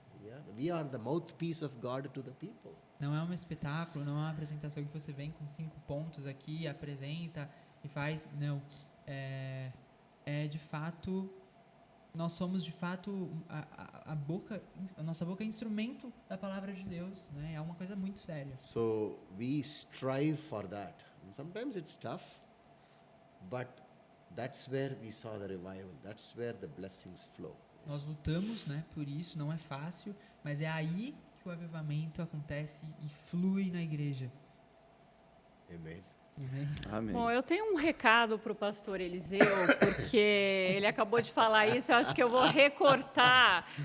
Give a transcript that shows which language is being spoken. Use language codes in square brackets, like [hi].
[en] Yeah, we are the mouthpiece of God to the people. [pt] Não é um espetáculo, não é uma apresentação que você vem com 5 pontos aqui, apresenta e faz. Não. É de fato. Nós somos de fato a nossa boca é instrumento da palavra de Deus, né? É uma coisa muito séria. [en] So we strive for that. And sometimes it's tough, but that's where we saw the revival. That's where the blessings flow. [pt] Nós lutamos, né, por isso, não é fácil, mas é aí que o avivamento acontece e flui na igreja. [en] Amen. [pt] Amém? Amém. Bom, eu tenho um recado para o pastor Eliseu, porque ele acabou de falar isso, eu acho que eu vou recortar.